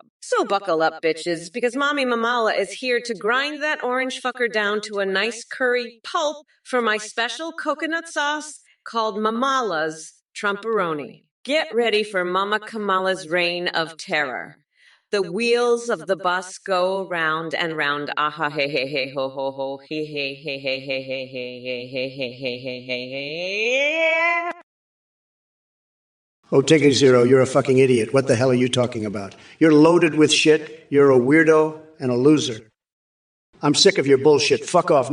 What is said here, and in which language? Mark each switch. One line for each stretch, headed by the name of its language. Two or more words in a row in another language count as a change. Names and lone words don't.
English: So buckle up, bitches, because Mommy Mamala is here to grind that orange fucker down to a nice curry pulp for my special coconut sauce called Mamala's Trumporoni. Get ready for Mama Kamala's reign of terror. The wheels of the bus go round and round. Aha, hey, hey, hey, ho, ho, ho, he, hey, hey, hey, hey, hey, hey, hey, hey, hey, hey, hey, hey, hey. Oh, take it zero. You're a fucking idiot. What the hell are you talking about? You're loaded with shit. You're a weirdo and a loser. I'm sick of your bullshit. Fuck off.